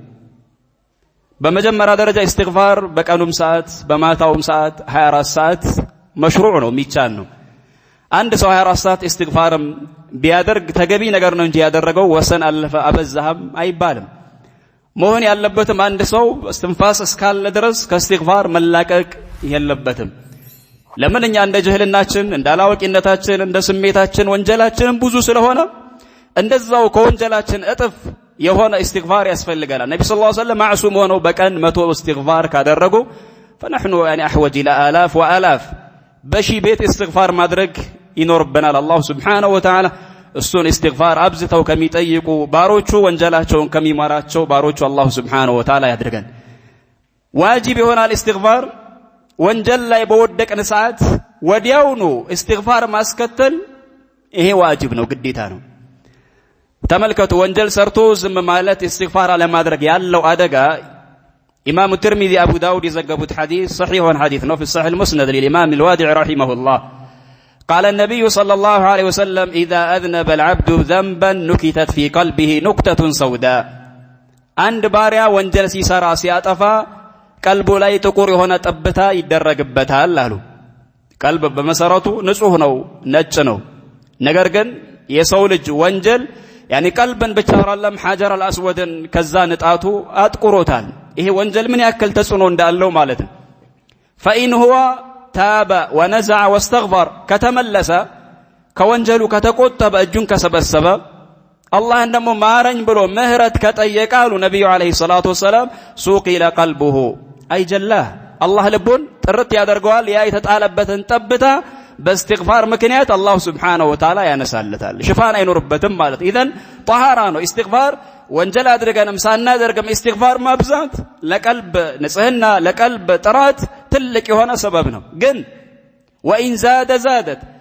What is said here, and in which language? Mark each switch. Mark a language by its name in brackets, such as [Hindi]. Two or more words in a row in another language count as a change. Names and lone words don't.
[Amharic] በመጀመሪያ ደረጃ እስትግፋር በቀኑም ሰዓት በማታውም ሰዓት 24 ሰዓት መሽሩዕ ነው፣ የሚቻል ነው። አንድ ሰው 24 ሰዓት እስትግፋርም ቢያደርግ ተገቢ ነገር ነው እንጂ ያደረገው ወሰን አለፈ አበዛህም አይባልም። መሆን ያለበትም አንድ ሰው እስትንፋስ እስካለ ድረስ ከእስትግፋር መላቀቅ የለበትም። ለምን? እኛ እንደ ጅህልናችን እንደ አላዋቂነታችን እንደ ስሜታችን ወንጀላችንም ብዙ ስለሆነ እንደዛው ከወንጀላችን እጥፍ የሆነ እስትግፋር ያስፈልገናል። ነብዩ [Arabic] صلى الله عليه وسلم [Amharic] ማዕሱም ሆነው በቀን 100 እስትግፋር ካደረጉ [Arabic] فنحن يعني احوج الى الاف والاف [Amharic] በሺ ቤት እስትግፋር ማድረግ ይኖርብናል። አላህ [Arabic] سبحانه وتعالى [Amharic] እሱን እስትግፋር አብዝተው ከሚጠይቁ ባሮቹ ወንጀላቸውን ከሚማራቸው ባሮቹ አላህ [Arabic] سبحانه وتعالى [Amharic] ያድርገን። ዋጅብ ይሆናል እስትግፋር። ወንጀል ላይ በወደቅን ሰዓት ወዲያውኑ እስትግፋር ማስከተል ይሄ ዋጅብ ነው፣ ግዴታ ነው። ተመልከቱ፣ ወንጀል ሰርቶ ዝም ማለት እስትግፋር ለማድረግ ያለው አደጋ ኢማሙ ትርሚዚ አቡ ዳውድ የዘገቡት ሐዲስ ሰሒሑን ሐዲስ ነው። [Arabic] في الصحيح المسند للإمام الوادع رحمه الله قال النبي صلى الله عليه وسلم إذا أذنب العبد ذنبا نكتت في قلبه نكتة سوداء عند باريا [Amharic] ወንጀል ሲሰራ ሲያጠፋ ቀልቡ ላይ ጥቁር የሆነ ጠብታ ይደረግበታል አሉ። ቀልብ በመሰረቱ ንጹህ ነው፣ ነጭ ነው። ነገር ግን የሰው ልጅ ወንጀል ያኒ ቀልብን ብቻ አይደለም ሐጀር አልአስወድን ከዛ ንጣቱ አጥቁሮታል። ይሄ ወንጀል ምን ያክል ተጽዕኖ እንዳለው ማለት ነው። [Arabic] فإن هو تاب ونزع واستغفر [Amharic] ከተመለሰ ከወንጀሉ ከተቆጠበ እጁን ከሰበሰበ አላህን ደግሞ ማረኝ ብሎ ምህረት ከጠየቀ አሉ ነብዩ [Arabic] عليه الصلاة والسلام صقل قلبه [Amharic] አይጀላህ አላህ ልቡን ጥርት ያደርገዋል። ያ የተጣለበትን ጠብታ በእስትግፋር ምክንያት አላህ [Arabic] سبحانه وتعالى [Amharic] ያነሳለታል። ሽፋን አይኖርበትም ማለት [Arabic] إذن طهارة [Amharic] ነው እስትግፋር። ወንጀል አድርገንም ሳናደርግም እስትግፋር ማብዛት ለቀልብ ንጽህና ለቀልብ ጥራት ትልቅ የሆነ ሰበብ ነው። ግን [Arabic] وإن زادت